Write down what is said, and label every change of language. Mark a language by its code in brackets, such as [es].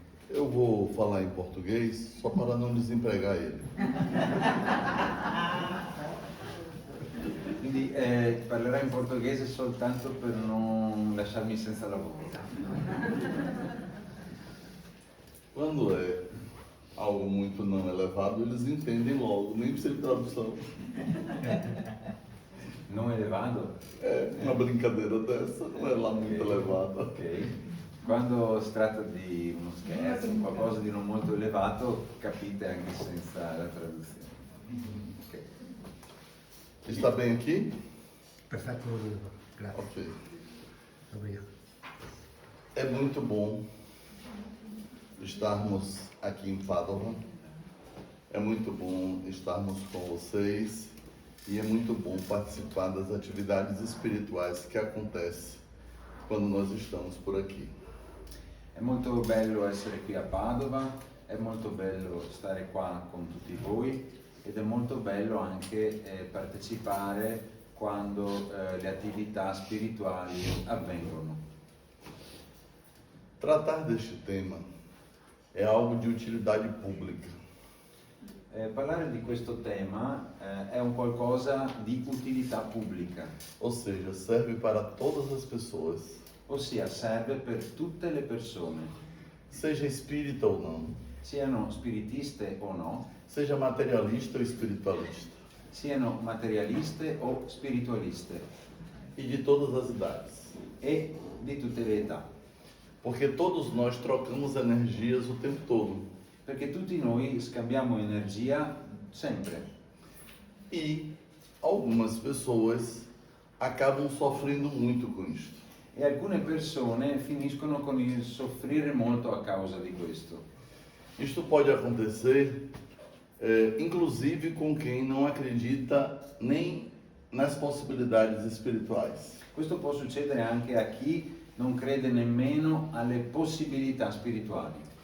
[pt] Eu vou falar em português só para não desempregar ele. [it] Quindi parlerò in portoghese soltanto per non lasciarmi senza lavoro. [pt] Quando é algo muito não elevado, eles entendem logo, nem precisa de tradução. [it] Non elevato? [pt] Uma brincadeira dessa não é lá muito elevada. Ok. [it] Quando si tratta di uno scherzo, qualcosa di non molto elevato, capite anche senza la traduzione. Ok. [pt] Está bem aqui? [it] Perfetto, grazie. Ok. [pt] Obrigado. É muito bom estarmos aqui em Padova. É muito bom estarmos com vocês e é muito bom participar das atividades espirituais que acontecem quando nós estamos por aqui. [it] È molto bello essere qui a Padova, è molto bello stare qua con tutti voi ed è molto bello anche partecipare quando le attività spirituali avvengono. [pt] Tratar deste tema é algo de utilidade pública. [it] Parlare di questo tema è un qualcosa di utilità pubblica, [pt] Ou seja, serve para todas as pessoas, [it] ossia serve per tutte le persone, [pt] seja espírita ou não, [it] siano spiritiste o no, [pt] seja materialista ou espiritualista, [it] siano materialiste o spiritualiste, [pt] e de todas as idades. [it] e di tutte le età, [pt] Porque todos nós trocamos energias o tempo todo. [it] perché tutti noi scambiamo energia sempre [pt] E algumas pessoas acabam sofrendo muito com isto. [it] e alcune persone finiscono con il soffrire molto a causa di questo. [pt] Isto pode acontecer, inclusive com quem não acredita nem nas possibilidades espirituais. [it] Questo può succedere anche a chi non crede nemmeno alle possibilità spirituali.